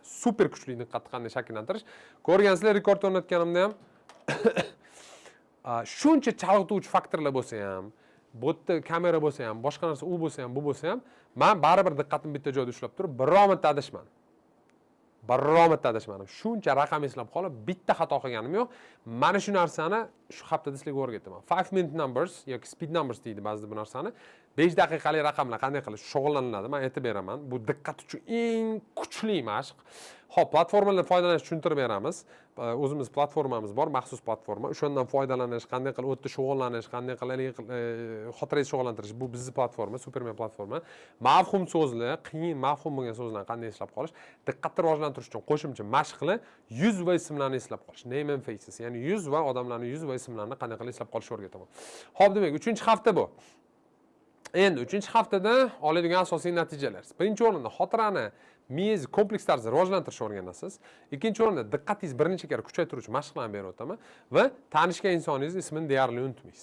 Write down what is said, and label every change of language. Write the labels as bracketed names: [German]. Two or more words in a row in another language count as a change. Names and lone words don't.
[Uzbek] Super kuchli diqqatni qanday shakllantirish. Ko'rgansizlar, rekord o'rnatganimda ham shuncha chalg'ituvchi faktorlar bo'lsa ham, bu yerda kamera bo'lsa ham, boshqa narsa u bo'lsa ham, bu bo'lsa ham, men baribir diqqatimni bitta joyda ushlab turib, biror marta adashmadim. Shuncha raqam eslab qolib, bitta xato qilganim yo'q. Mana shu narsani shu haftada sizlarga o'rgataman. [English] 5-minute numbers [Uzbek] yoki [English] speed numbers [Uzbek] deydi ba'zida bu narsani. 5 daqiqalik raqamlar qanday qilish shug'ullaniladi, men aytib beraman. Bu diqqat uchun eng kuchli mashq. Xo'p, platformalardan foydalanishni tushuntirib beramiz. O'zimiz platformamiz bor, maxsus platforma. O'shandan foydalanish, qanday qilib o'tda shug'ullanish, qanday qilib xotirangizni shug'ullantirish, bu bizning platforma, Superman platforma. Mavhum so'zlar, qiyin mavhum bo'lgan so'zlarni qanday eslab qolish, diqqatni rivojlantirish uchun qo'shimcha mashqlar, yuz va ismlarni eslab qolish, [English] name and faces, [Uzbek] ya'ni yuz va odamlarning yuz va ismlarini qanday qilib eslab qolishni o'rgataman. Xo'p, demak, 3-hafta bu. Endi 3-haftada oladigan asosiy natijalar. Birinchi o'rinda xotirani miyangiz kompleks tarzda rivojlantirishni o'rganasiz. Ikkinchi o'rinda diqqatingizni bir necha karra kuchaytiruvchi mashqlarni berib o'taman va tanishgan insoningiz ismini deyarli unutmaysiz.